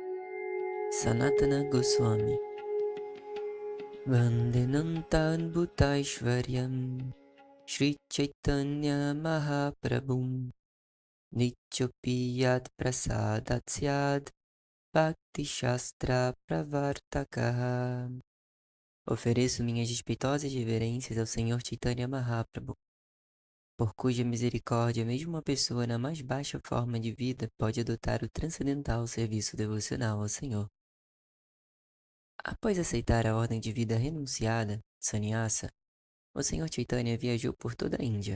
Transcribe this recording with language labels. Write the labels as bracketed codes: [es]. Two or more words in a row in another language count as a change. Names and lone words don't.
[sa] सनातन गोस्वामी वन्देऽनन्ताद् भुतैश्वर्यं श्री चैतन्य महाप्रभुम् नीचोऽपि यत् प्रसादात् स्याद् भक्ति शास्त्र प्रवर्तकः. [pt] Ofereço minhas respeitosas reverências ao Senhor Chaitanya Mahaprabhu, por cuja misericórdia mesmo uma pessoa na mais baixa forma de vida pode adotar o transcendental serviço devocional ao Senhor. Após aceitar a ordem de vida renunciada, sannyasa, o Senhor Chaitanya viajou por toda a Índia.